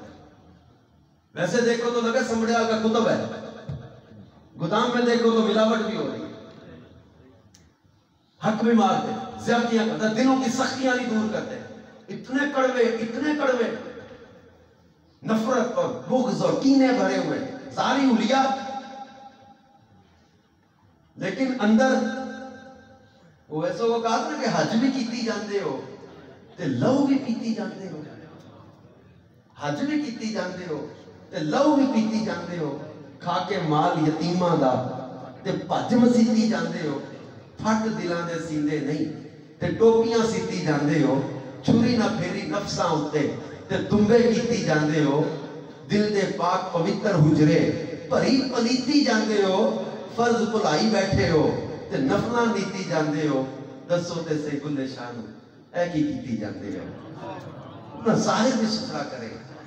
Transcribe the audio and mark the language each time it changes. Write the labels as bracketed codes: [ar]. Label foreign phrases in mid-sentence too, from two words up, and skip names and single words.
[ur] ویسے دیکھو تو لگے سمڑیال کا کتب ہے، گودام میں دیکھو تو ملاوٹ بھی ہو رہی ہے، حق بھی مارتے، زیادتیاں کرتے، دلوں کی سختیاں نہیں دور کرتے. اتنے کڑوے نفرت اور بغض اور کینے بھرے ہوئے ساری اولیاء، لیکن اندر وہ ایسا وہ کہا تھا کہ [pa] حج بھی کیتی جاندے ہو تے لو بھی پیتی جاندے ہو، حج بھی کیتی جاندے ہو تے لو بھی پیتی جاندے ہو، کھا کے مال یتیماں دا تے بھج مسیتی جاندے ہو، پھٹ دلاں دے سیندے نہیں تے ٹوپیاں سیتی جاندے ہو، چھری نہ پھیری نفساں اتے تے تمبے کیتی جاندے ہو، دل دے پاک پوتر حجرے بھری پلیتی جاندے ہو، فرض بھلائی بیٹھے ہو تے نفلاں نیتی جاندے ہو، دسو تے سے گلے شانو اے کی کیتی جاندے ہو. [ur] اپنا ظاہر بھی ستھرا کرے.